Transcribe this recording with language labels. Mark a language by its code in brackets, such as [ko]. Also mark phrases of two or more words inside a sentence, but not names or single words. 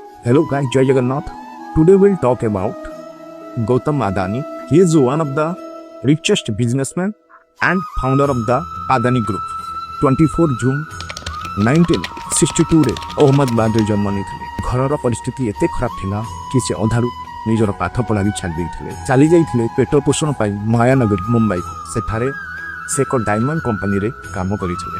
[en] Hello guys, Jai Jagannath. Today we'll talk about Gautam Adani. He is one of the richest businessmen and founder of the Adani Group. [or] 24 ଜୁନ୍ 1962 ଅହମ୍ମଦାବାଦରେ ଜନ୍ମ ନେଇଥିଲେ। ଘରର ପରିସ୍ଥିତି ଏତେ ଖରାପ ଥିଲା କି ସେ ଅଧାରୁ ନିଜର ପାଠ ପଢ଼ା ବି ଛାଡ଼ି ଦେଇଥିଲେ। ଚାଲି ଯାଇଥିଲେ ପେଟ ପୋଷଣ ପାଇଁ ମାୟାନଗରୀ ମୁମ୍ବାଇକୁ। ସେଠାରେ ସେ ଏକ ଡାଇମଣ୍ଡ କମ୍ପାନୀରେ କାମ କରିଥିଲେ।